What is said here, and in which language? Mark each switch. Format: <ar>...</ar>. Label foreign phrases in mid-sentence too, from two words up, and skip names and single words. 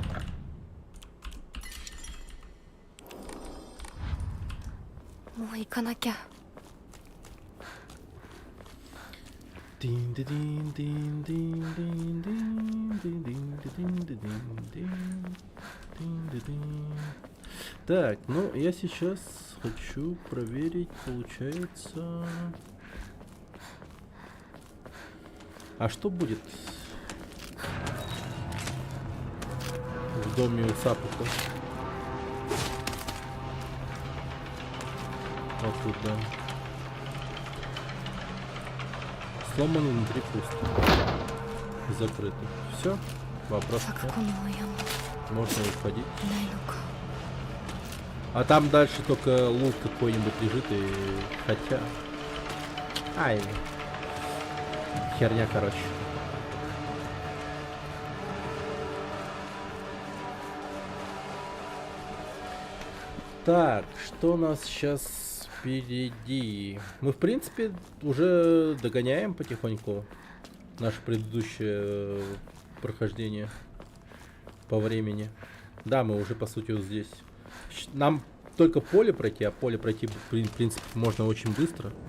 <ja>もう行かなきゃ。ディンディディンディンディンディンディンディンディンディンディンディンディンディンディンディンディン。</ja> <ru>Так, ну я сейчас хочу проверить, получается. А что будет в доме у Сапука? Вот тут, да. Сломан внутри пусто. Закрыто. Все. Вопрос.</ru> <ja>咲く子の親も</ja> <ru>Можно уходить.</ru> <ja>いないのか。</ja> <ru>А там дальше только лут какой-нибудь лежит и... Хотя... Ай. Херня, короче. Так, что у нас сейчас впереди? Мы, в принципе, уже догоняем потихоньку наше предыдущее прохождение по времени. Да, мы уже, по сути, вот здесь. Нам только поле пройти, а поле пройти, в принципе, можно очень быстро.</ru>